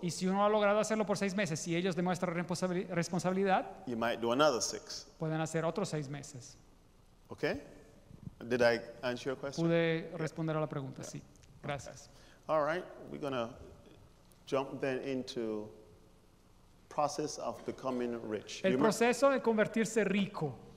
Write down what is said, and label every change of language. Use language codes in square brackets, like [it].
[es] Y si uno ha logrado hacerlo por 6 meses y ellos demuestran responsabilidad, [en] you might do another 6. [es] pueden hacer otros 6 meses. [en] Okay? Did I answer your question? [es] Pude responder a la pregunta, sí. Gracias. [en] All right, we're going to jump then into process of becoming rich. [es] El proceso de convertirse rico.